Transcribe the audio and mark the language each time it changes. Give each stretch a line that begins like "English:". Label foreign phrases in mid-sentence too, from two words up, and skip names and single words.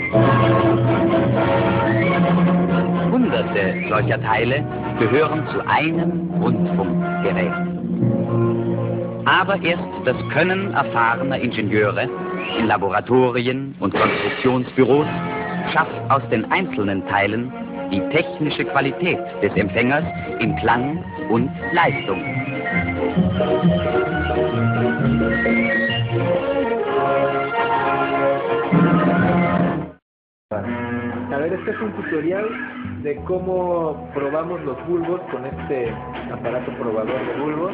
German: Hunderte solcher Teile gehören zu einem Rundfunkgerät. Aber erst das Können erfahrener Ingenieure in Laboratorien und Konstruktionsbüros schafft aus den einzelnen Teilen die technische Qualität des Empfängers in Klang und Leistung.
Spanish: A ver, este es un tutorial de cómo probamos los bulbos con este aparato probador de bulbos.